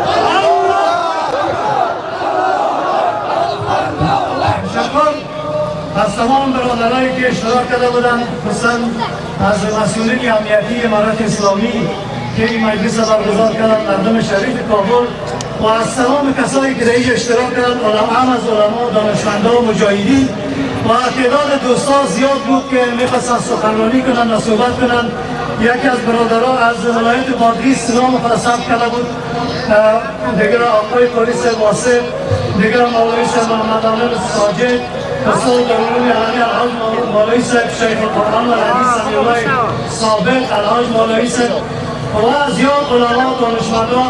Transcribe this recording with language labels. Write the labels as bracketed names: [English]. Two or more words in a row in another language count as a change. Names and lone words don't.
[Persian] شکر از تمام برادرایی که اشتراک کرده بودند، خصوصا از مسئولین امنیتی امارت اسلامی که این مجلس برگزار کردند، مردم شریف کابل و از تمام کسایی که در اینجا اشتراک کردند، هم از علما، دانشمندان و مجاهدین و تعداد دوستان زیاد بود که میخواستند سخنرانی کنند و صحبت کنند. یکی از برادرها از ولایت بادغیس نام خود ثبت کرده بود، دیگر آقای پلیس واسه، دیگر مولوی صاحب محمد عامر ساجد، استاد دارالعلوم علمی الحاج مولوی صاحب شیخ القرآن و الحدیث سمیع الله سابق الحاج مولوی صاحب و زیاد علما و دانشمندان.